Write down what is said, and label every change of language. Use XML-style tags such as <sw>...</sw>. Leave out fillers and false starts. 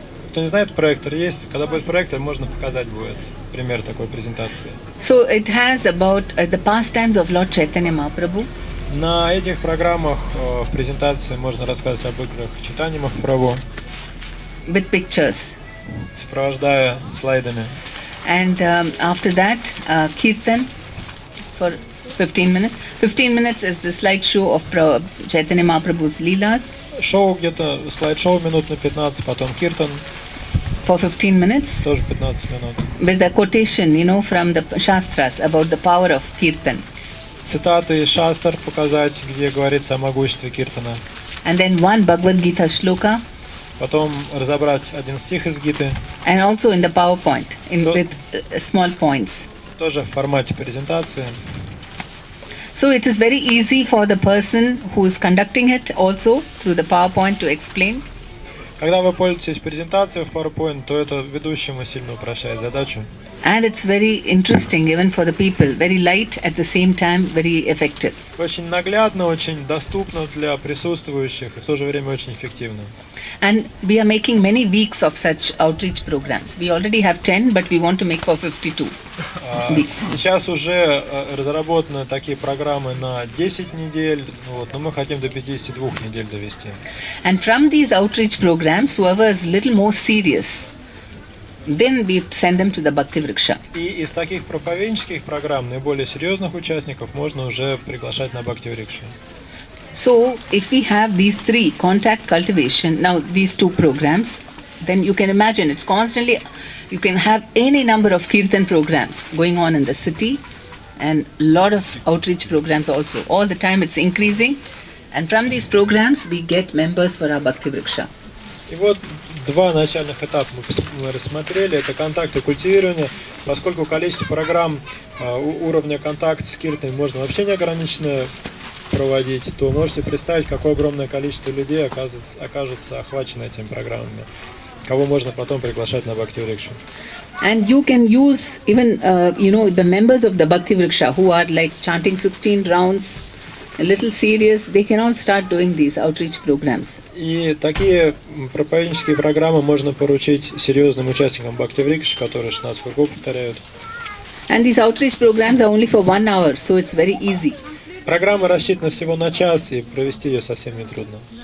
<ru>Кто не знает, проектор есть. Когда будет проектор, можно показать будет пример такой презентации.</ru> <en>So it has about the pastimes of Lord Chaitanya Mahaprabhu.</en> <ru>На этих программах в презентации можно рассказывать об играх Чайтаньи Махапрабху,</ru> <en>With pictures.</en> <ru>сопровождая слайдами.</ru> <en>And after that, kirtan for 15 minutes. 15 minutes is the slideshow of Chaitanya Mahaprabhu's Leelas.</en> <ru>Шоу где-то, слайд-шоу минут на 15, потом киртан,</ru> <en>For 15 minutes.</en> <ru>тоже 15 минут.</ru> <en>With a quotation, from the Shastras about the power of kirtan.</en> <ru>Цитаты из Шастр показать, где говорится о могуществе киртана.</ru> <en>And then one Bhagavad Gita shloka.</en> <ru>Потом разобрать один стих из Гиты,</ru> <en>And also in the PowerPoint, with small points.</en> <ru>тоже в формате презентации.</ru> <en>So it is very easy for the person who is conducting it also through the PowerPoint to explain.</en> <ru>Когда вы пользуетесь презентацией в PowerPoint, то это ведущему сильно упрощает задачу.</ru> <en>And it's very interesting even for the people, very light at the same time, very effective.</en> <ru>Очень наглядно, очень доступно для присутствующих и в то же время очень эффективно.</ru> <en>And we are making many weeks of such outreach programs. We already have 10, but we want to make for 52 weeks.</en> <ru>Сейчас уже разработаны такие программы на 10 недель, вот, но мы хотим до 52 недель довести.</ru> <en>And from these outreach programs, whoever is little more serious, then we send them to the bhakti-врикша.</en> <ru>И из таких проповеднических программ наиболее серьезных участников можно уже приглашать на бхакти-врикшу.</ru> <en>So, if we have these three, contact, cultivation, now these two programs, then you can imagine it's constantly, you can have any number of kirtan programs going on in the city and a lot of outreach programs also. All the time it's increasing, and from these programs we get members for our bhakti-врикша.</en> <ru>И вот два начальных этапа мы рассмотрели. Это контакт и культивирование. Поскольку количество программ уровня контакта с киртаной можно вообще неограниченно проводить, то можете представить, какое огромное количество людей окажется охвачено этими программами, кого можно потом приглашать на бхакти-врикшу.</ru> <en>And you can use even, the members of the bhakti-врикша who are like chanting 16 rounds, a little serious, they can all start doing these outreach programs.</en> <ru>И такие проповеднические программы можно поручить серьезным участникам бхакти-врикши, которые 16 кругов повторяют.</ru> <en>And these outreach programs are only for 1 hour, so it's very easy.</en> <ru>Программа рассчитана всего на час, и провести ее совсем не трудно.</ru>